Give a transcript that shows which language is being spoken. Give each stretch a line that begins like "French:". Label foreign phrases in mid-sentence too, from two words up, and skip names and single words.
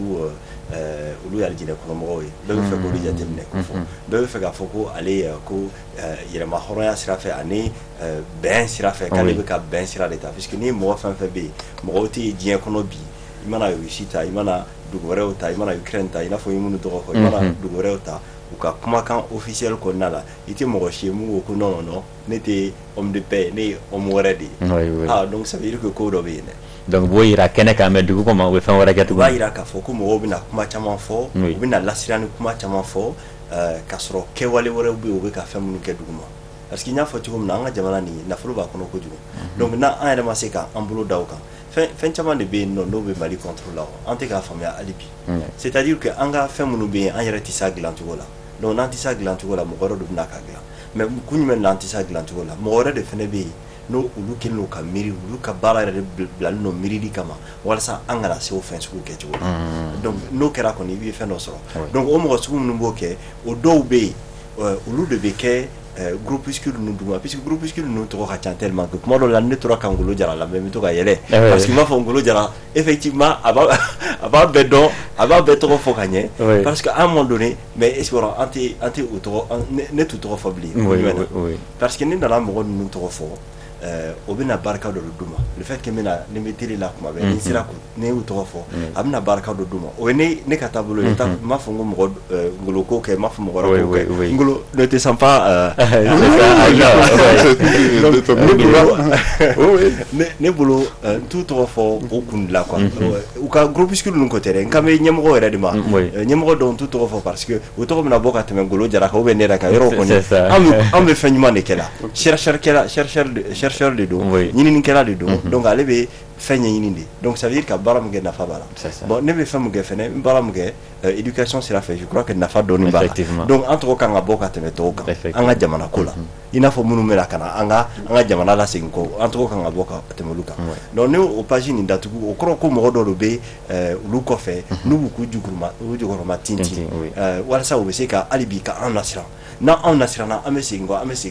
Bambara: olu ye alijinɛ kɔnɔmɔgɔw ye bɛɛ bɛ fɛ k'olu jateminɛ k'o fɔ bɛɛ bɛ fɛ k'a fɔ ko ale ko yɛrɛma hɔrɔnya sira fɛ ani bɛn sira fɛ k'ale bɛ ka bɛn sira de ta puisque ni mɔgɔ fɛn fɛn bɛ yen mɔgɔw tɛ diɲɛ kɔnɔ bi i mana Russie ta i mana dugu wɛrɛw ta i mana Ukraine ta i n'a fɔ i minnu tɔgɔ fɔ i mana dugu wɛrɛw ta u ka kumakan officiel kɔnɔna la i tɛ mɔgɔ si ye mun ko
French: non non
Bambara: ne tɛ
French: homme de paix
Bambara: ne ye homme wɛrɛ de ye
French: donc ça veut dire que
Bambara: ko dɔ bɛ yen dɛ donc b'o yira kɛnɛ kan mais dugu kɔnɔ u bɛ fɛn wɛrɛ kɛ tuguni u b'a yira k'a fɔ ko mɔgɔw bɛna kuma caman fɔ u bɛna lasiran ni kuma caman fɔ k'a sɔrɔ kɛwale wɛrɛw bɛ yen u bɛ ka fɛn minnu kɛ dugu ma
French: parce que
Bambara: n y'a fɔ cogo min na an ka jamana nin nafolo b'a kɔnɔ kojugu donc n'an yɛrɛ ma se k'an bolo da o kan fɛn caman de bɛ yen nɔ n'o bɛ Mali contrôle la an tɛ k'a faamuya hali bi
French: c'est à dire que
Bambara: an ka fɛn minnu bɛ yen an yɛrɛ tɛ se a dilan cogo la donc n'an tɛ se a dilan cogo la mɔgɔ wɛrɛ de bɛna k'a dilan mais kun jumɛn na an tɛ se a dilan cogo la mɔgɔ wɛrɛ de fana bɛ yen n'o olu kɛlen don ka miiri olu ka baara yɛrɛ de bilalen don miirili kama walasa an kana se o fɛn sugu kɛcogo la donc n'o kɛra kɔni i bɛ fɛn dɔ sɔrɔ donc o mɔgɔ sugu minnu b'o kɛ o dɔw bɛ yen olu de bɛ kɛ groupuscule ninnu duguma puisque groupuscule ninnu tɔgɔ ka ca
French: tellement que
Bambara: kuma dɔw la ne tora ka Ngolo Jara lamɛn n bɛ to ka yɛlɛ
French: parce que
Bambara: n b'a fɔ Ngolo Jara effectivement a b'a bɛɛ dɔn a b'a bɛɛ tɔgɔ fɔ ka ɲɛ
French: parce que à un moment donné mais est-ce que
Bambara: an tɛ o tɔgɔ ne t'u tɔgɔ fɔ bilen
French: parce que
Bambara: ne nana mɔgɔ ninnu tɔgɔ fɔ o bɛna barika dɔ d'u ma
French: le fait que
Bambara: n bɛ télé la kuma bɛɛ ni sera ne y'u tɔgɔ fɔ a bɛna barika dɔ d'u ma o ye ne ka taabolo ye n m'a fɔ n ko mɔgɔ ngolo ko kɛ n m'a fɔ mɔgɔ wɛrɛ ko kɛ ngolo ne tɛ sɔn pas ne bolo n t'u tɔgɔ fɔ o kun dilan quoi u ka groupuscule ninnu ko tɛ dɛ n kan bɛ ɲɛmɔgɔ yɛrɛ de ma ɲɛmɔgɔ dɔw n t'u tɔgɔ fɔ
French: parce que
Bambara: u tɔgɔ bɛna bɔ ka tɛmɛ ngolo jara kan ou bien ne yɛrɛ kan yɔrɔ kɔni an bɛ fɛn ɲuman de kɛ la chercheur de don ɲininikɛla de don donc ale bɛ fɛn ɲɛɲini de
French: donc ça veut dire
Bambara: ka baara min kɛ nafa b'a la bon ne bɛ fɛn min kɛ fɛnɛ n baara min kɛ éducation sira fɛ
French: je crois que
Bambara: nafa dɔɔni b'a la donc an tɔgɔ kan ka bɔ ka tɛmɛ tɔw kan an ka jamana ko la i n'a fɔ minnu bɛna ka na an ka jamana lasegin kɔ an tɔgɔ kan ka bɔ ka tɛmɛ olu kan donc ne o page nin datugu o kɔrɔ ko mɔgɔ dɔw de bɛ olu kɔfɛ n'u b'u k'u jukɔrɔma tintin walasa u bɛ se ka hali bi ka an nasiran n'an nasiranna an bɛ segin kɔ